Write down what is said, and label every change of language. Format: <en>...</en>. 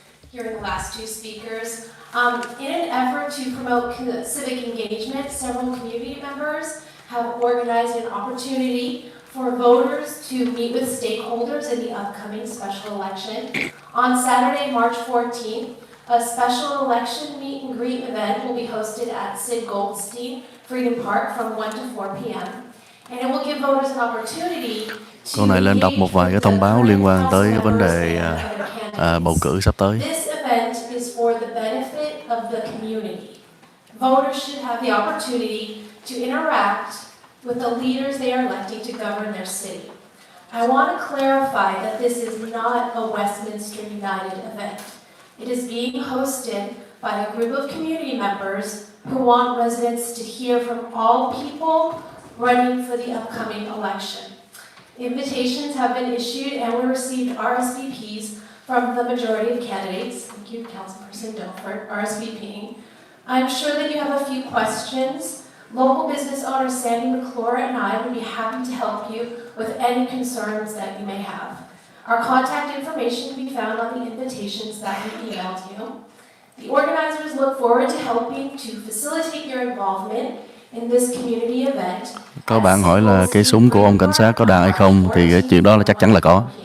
<en>Hearing the last two speakers. In an effort to promote civic engagement, several community members have organized an opportunity for voters to meet with stakeholders in the upcoming special election. On Saturday, March 14th, a special election meet and greet event will be hosted at Sid Goldstein Freedom Park from 1 to 4 p.m. And it will give voters an opportunity to</en> <vi>Câu này lên đọc một vài cái thông báo liên quan tới cái vấn đề bầu cử sắp tới.</vi> <en>This event is for the benefit of the community. Voters should have the opportunity to interact with the leaders they are electing to govern their city. I want to clarify that this is not a Westminster United event. It is being hosted by a group of community members who want residents to hear from all people running for the upcoming election. Invitations have been issued and we received RSVPs from the majority of candidates. Thank you, Councilperson Dilford, RSVPing. I'm sure that you have a few questions. Local business owner Sandy McClure and I would be happy to help you with any concerns that you may have. Our contact information can be found on the invitations that we emailed you. The organizers look forward to helping to facilitate your involvement in this community event.</en> <vi>Có bạn hỏi là cây súng của ông cảnh sát có đạn hay không, thì cái chuyện đó là chắc chắn là có.</vi>